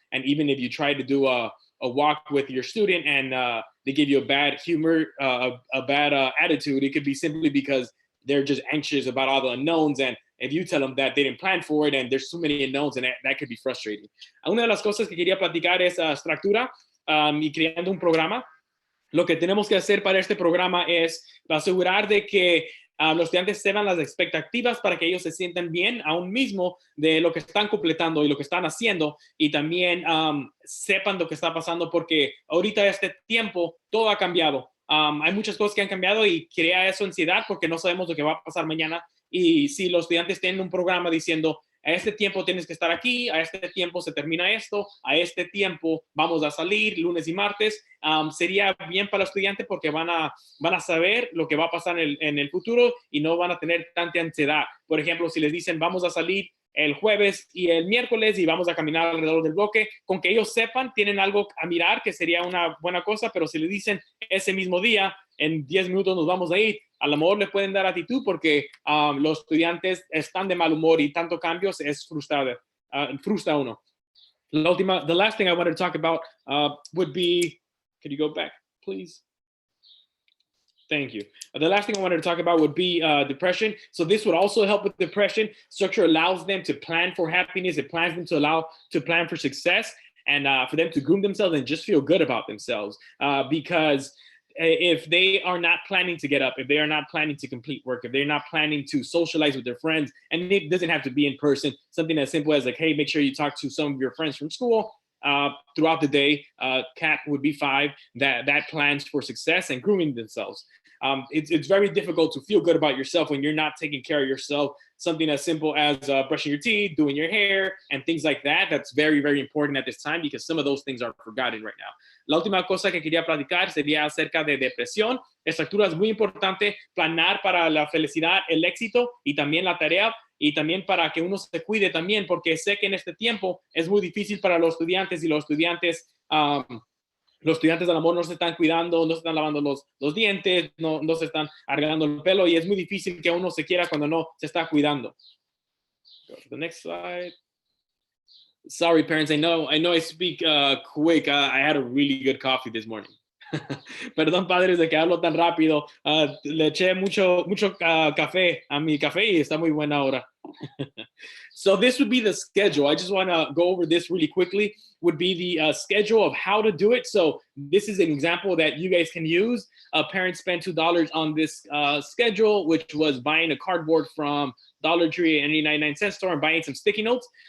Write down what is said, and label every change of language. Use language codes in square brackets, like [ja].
[en] And even if you try to do a walk with your student and they give you a bad humor, a bad attitude, it could be simply because they're just anxious about all the unknowns. And if you tell them that they didn't plan for it and there's so many unknowns, and that could be frustrating. [es] Una de las cosas que quería platicar es estructura y creando un programa. Lo que tenemos que hacer para este programa es asegurar de que los estudiantes sepan las expectativas para que ellos se sientan bien aún mismo de lo que están completando y lo que están haciendo, y también sepan lo que está pasando, porque ahorita este tiempo todo ha cambiado. Hay muchas cosas que han cambiado y crea eso ansiedad porque no sabemos lo que va a pasar mañana. Y si los estudiantes tienen un programa diciendo, a este tiempo tienes que estar aquí, a este tiempo se termina esto, a este tiempo vamos a salir lunes y martes, sería bien para el estudiante porque van a saber lo que va a pasar en el futuro y no van a tener tanta ansiedad. Por ejemplo, si les dicen vamos a salir el jueves y el miércoles y vamos a caminar alrededor del bloque, con que ellos sepan, tienen algo a mirar, que sería una buena cosa, pero si le dicen ese mismo día, en 10 minutos nos vamos a ir, a lo mejor le pueden dar actitud porque los estudiantes están de mal humor y tanto cambios es frustra a uno. [en] The last thing I wanted to talk about would be, could you go back, please? Thank you. The last thing I wanted to talk about would be depression. So this would also help with depression. Structure allows them to plan for happiness. It plans them to plan for success, and for them to groom themselves and just feel good about themselves. Because if they are not planning to get up, if they are not planning to complete work, if they're not planning to socialize with their friends, and it doesn't have to be in person, something as simple as like, hey, make sure you talk to some of your friends from school throughout the day. Cat would be 5 that plans for success and grooming themselves. It's very difficult to feel good about yourself when you're not taking care of yourself. Something as simple as brushing your teeth, doing your hair, and things like that. That's very, very important at this time because some of those things are forgotten right now. [es] La última cosa que quería platicar sería acerca de depresión. Estructura es muy importante, planear para la felicidad, el éxito y también la tarea, y también para que uno se cuide también, porque sé que en este tiempo es muy difícil para los estudiantes y los estudiantes a lo mejor no se están cuidando, no se están lavando los dientes, no se están arreglando el pelo, y es muy difícil que uno se quiera cuando no se está cuidando. [en] Go to the next slide. Sorry, parents, I know I speak quick. I had a really good coffee this morning. [es] Perdón, padres, de que hablo tan rápido. Le eché mucho café a mi café y está muy buena ahora. [en] So this would be the schedule. I just want to go over this really quickly. Would be the schedule of how to do it. So this is an example that you guys can use. Parents spent $2 on this schedule, which was buying a cardboard from Dollar Tree and 99-cent store and buying some sticky notes.